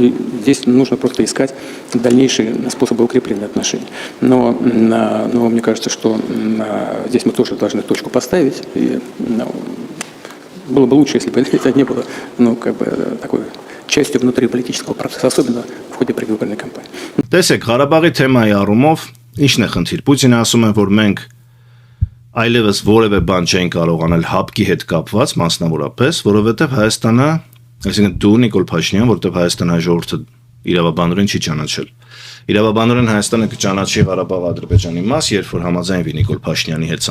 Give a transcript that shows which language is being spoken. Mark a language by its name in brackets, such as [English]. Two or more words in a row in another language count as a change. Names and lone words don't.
[Russian] И здесь нужно просто искать дальнейшие способы укрепления отношений. Но мне кажется, что здесь мы тоже должны точку поставить. И было бы лучше, если бы это не было такой частью внутриполитического процесса, особенно в ходе предвыборной кампании. [Armenian] Տեսեք, Ղարաբաղի թեմայի առումով ինչն է խնդիր։ Պուտինը ասում է, որ մենք այլևս որևէ բան չեն կարող անել հապկի հետ կապված, մասնավորապես, որովհետև Հայաստանը, այսինքն դու Նիկոլ Փաշինյան, որովհետև Հայաստանի ժողովուրդը իրավաբանորեն չի ճանաչել։ Իրավաբանորեն Հայաստանը կճանաչի Ղարաբաղ-Ադրբեջանի մաս, երբ որ համաձայնվի Նիկոլ Փաշինյանի հետ